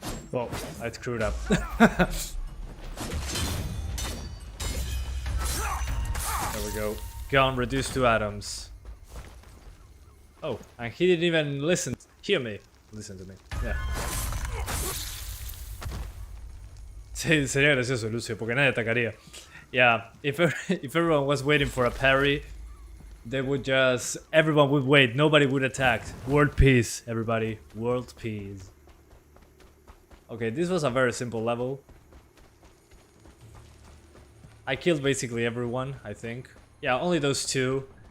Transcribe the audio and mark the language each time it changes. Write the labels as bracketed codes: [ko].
[en] Whoa, I screwed up. There we go. Gone, reduced to atoms. Oh, and he didn't even hear me. Listen to me. Yeah. [es] Sí, sería gracioso, Lucio, porque nadie atacaría. [en] Yeah, if everyone was waiting for a parry, everyone would wait, nobody would attack. World peace, everybody. World peace. Okay, this was a very simple level. I killed basically everyone, I think. Yeah, only those 2.